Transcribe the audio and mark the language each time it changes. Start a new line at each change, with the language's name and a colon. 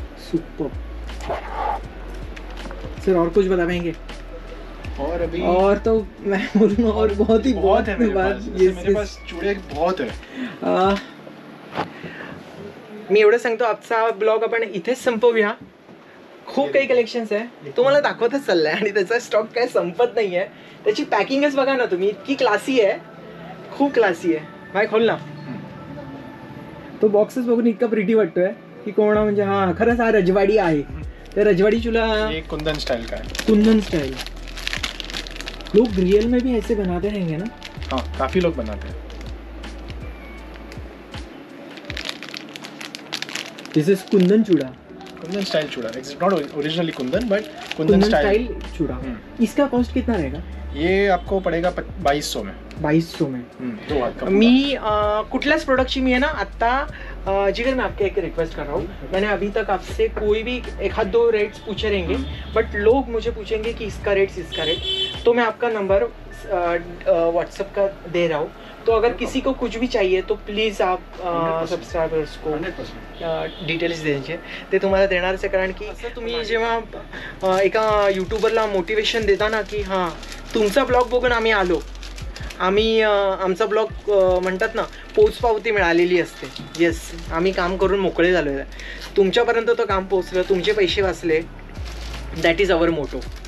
English: Super.
Hindi: Sir और कुछ बता पाएंगे? और अभी और तो मैं बोलूँगा और बहुत है मेरे पास चूड़े बहुत है.
Marathi: मी एवढं सांगतो आजचा ब्लॉग आपण इथेच संपवूया. खूप काही कलेक्शन्स आहे, तुम्हाला दाखवतच चाललंय आणि त्याचा स्टॉक काय संपत नाही आहे. त्याची पॅकिंगच बघा ना तुम्ही, इतकी क्लासी आहे, खूप क्लासी आहे.
Hindi: भाई खोल ना.
Marathi: तो बॉक्सच बघून इतका प्रिटी वाटतोय की कोणा म्हणजे हा खरंच हा रजवाडी आहे. त्या रजवाडी चूल्हा
Hindi: ये कुंदन स्टाइल का है. कुंदन स्टाइल. लोग रियल में भी ऐसे बनाते रहेंगे ना? हाँ, काफी लोग बनाते हैं.
English: this is kundan chooda, kundan style chooda, it's not originally kundan but
Hindi: Kundan Kundan style. Style चूड़ा। इसका कॉस्ट कितना रहेगा? ये आपको पड़ेगा 2200 में। 2200 में। 2 हाथ का।
Marathi: मी कुठल्याच प्रोडक्टची मी आहे ना आत्ता
Hindi: जिगर मैं आपके एक रिक्वेस्ट कर रहा हूँ, मैंने अभी तक आपसे कोई भी एक हाथ 2 रेट्स पूछे रहेंगे, बट लोग मुझे पूछेंगे कि इसका रेट, तो मैं आपका नंबर व्हाट्सएप का दे रहा हूँ, तो अगर किसी को कुछ भी चाहिए तो प्लीज़ आप सबस्क्रायबर्स को 100%
Marathi: डिटेल्स द्यायचे, ते तुम्हाला देणारच आहे. कारण की असं तुम्ही जेव्हा एका यूट्यूबरला मोटिवेशन देता ना की हां तुमचा ब्लॉग बघून आम्ही आलो, आम्ही आमचा ब्लॉग म्हणतात ना पोचपावती मिळालेली असते. येस, आम्ही काम करून मोकळे झालो आहे, तुमच्यापर्यंत तो काम पोचलं, तुमचे पैसे वाचले,
English: That is our motto.